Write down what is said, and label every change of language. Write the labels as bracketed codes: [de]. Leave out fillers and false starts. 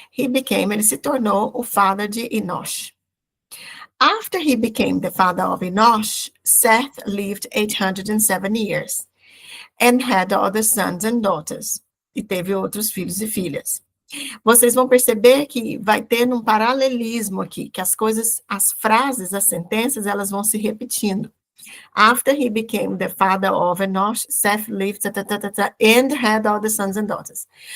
[pt] Ele se tornou o father de Enosh. [en] After he became the father of Enosh, Seth lived 807 years and had other sons and daughters. [pt] E teve outros filhos e filhas. Vocês vão perceber que vai ter um paralelismo aqui, que as coisas, as frases, as sentenças, elas vão se repetindo. [en] After he became the father of Enosh, Seth lived and had all the sons and daughters.